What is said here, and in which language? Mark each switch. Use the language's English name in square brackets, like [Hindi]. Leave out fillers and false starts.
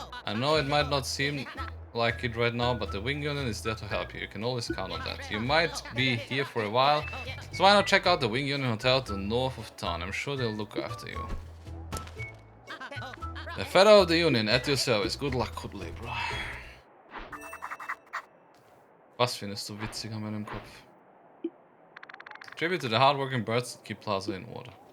[English] I know it might not seem like it right now, but the Wing Union is there to help you. You can always count on that. You might be here for a while, so why not check out the Wing Union Hotel to the north of town. I'm sure they'll look after you. The Feather of the Union at your service. Good luck, Culebra. [German] Was findest du witzig an meinem Kopf? [English] Tribute to the hardworking birds that keep Plaza in order.